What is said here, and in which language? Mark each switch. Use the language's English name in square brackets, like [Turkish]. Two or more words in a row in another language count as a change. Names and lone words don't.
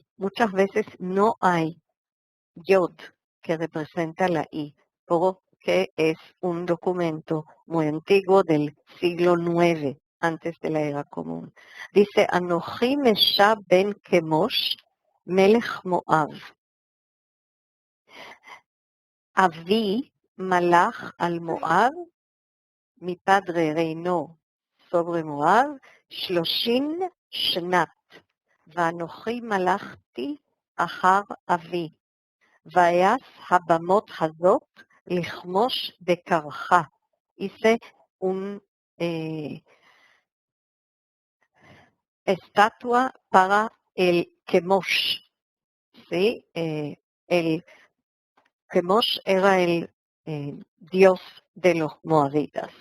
[Spanish] Muchas veces no hay Yod que representa la I, porque es un documento muy antiguo del siglo IX, antes de la era común. Dice, [Hebrew] אנכי מישע בן כמוש מלך מואב. אבי מלך על מואב, [Spanish] mi padre reinó sobre Moab, [Hebrew] 30 שנת, ואנוכי מלכתי אחר אבי. ויעש הבמות הזאת לכמוש בקרחה. [Spanish] Hice un estatua para el Kemosh. ¿Sí? El Kemosh era el dios de los moabitas.